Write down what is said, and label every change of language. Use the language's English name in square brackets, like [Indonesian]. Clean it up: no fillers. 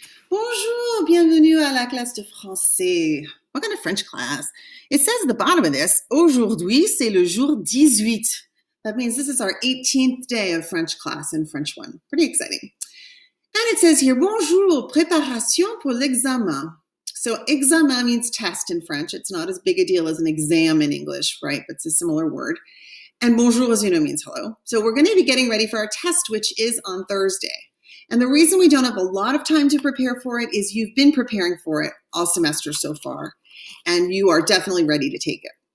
[French] Bonjour, bienvenue à la classe de français. [English] Welcome to French class. It says at the bottom of this, [French] aujourd'hui, c'est le jour 18. [English] That means this is our 18th day of French class in French 1. Pretty exciting. And it says here, [French] bonjour, préparation pour l'examen. [English] So examen means test in French. It's not as big a deal as an exam in English, right? But it's a similar word. And bonjour, as you know, means hello. So we're going to be getting ready for our test, which is on Thursday. And the reason we don't have a lot of time to prepare for it is you've been preparing for it all semester so far, and you are definitely ready to take it.